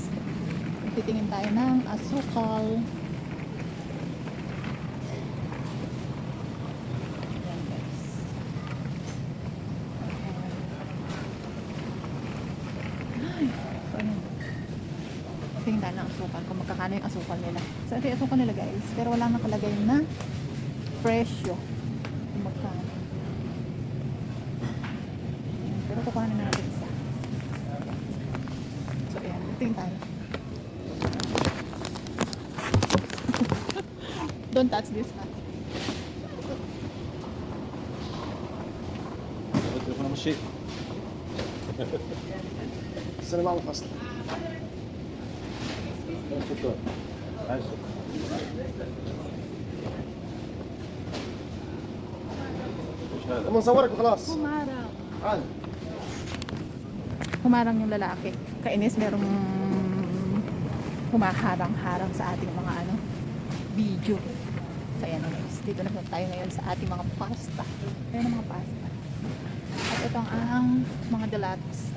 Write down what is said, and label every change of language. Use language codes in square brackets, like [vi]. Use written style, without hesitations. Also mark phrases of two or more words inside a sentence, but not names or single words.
[tl] Titingin tayo ng asukal. Tingin tayo ng asukal kung magkakano yung asukal nila. So ito yung asukal nila guys, pero wala nakalagay na presyo kung magkano. Pero kukuhanin na natin isa. So ayan, tingin tayo. [en] Don't touch this ha. [ar] التليفون ماشي السلام عليكم فصل شكرا لما نصورك وخلاص [tl] Humarang. [ar] عاد [tl] Humarang yung lalaki. Kainis merong humaharang-harang sa ating mga video. So ayan na guys, dito na tayo ngayon sa ating mga pasta. Ayan ang mga pasta. At ito ang mga delata.